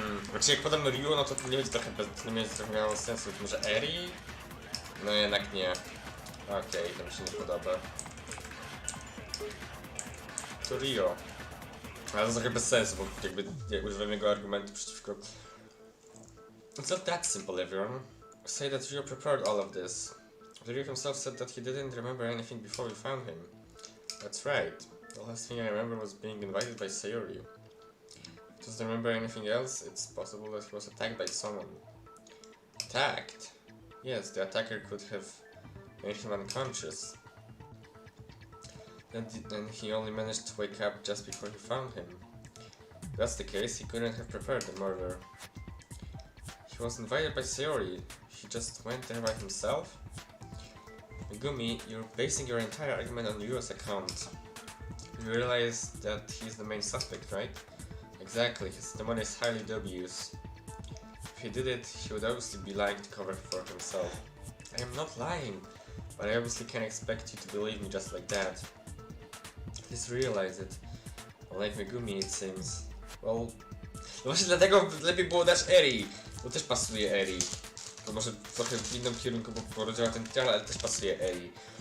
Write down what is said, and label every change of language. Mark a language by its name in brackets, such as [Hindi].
[Polish] Znaczy jak podam Ryu, no to nie będzie trochę miało sensu. Może Eri? No jednak nie. Okej, to mi się nie podoba. To Rio. Ale to jest trochę bez sensu, bo jakby używam jego argumentu przeciwko... [English] It's not that simple, everyone. Say that Rio prepared all of this. Ryu himself said that he didn't remember anything before we found him. That's right. The last thing I remember was being invited by Sayori. Doesn't remember anything else, it's possible that he was attacked by someone. Attacked? Yes, the attacker could have made him unconscious. Then he only managed to wake up just before he found him. If that's the case, he couldn't have prepared the murder. He was invited by Sayori. He just went there by himself? Megumi, you're basing your entire argument on Ryu's account. You realize that he's the main suspect, right? Exactly, his testimony is highly dubious. If he did it, he would obviously be lying to cover for himself. I am not lying, but I obviously can't expect you to believe me just like that. Please realize it. Unlike Megumi, it seems. [Polish] Well, właśnie dlatego lepiej było dać Eri, bo też pasuje Eri. To może trochę w innym kierunku porodziła ten titel, ale też pasuje Eri.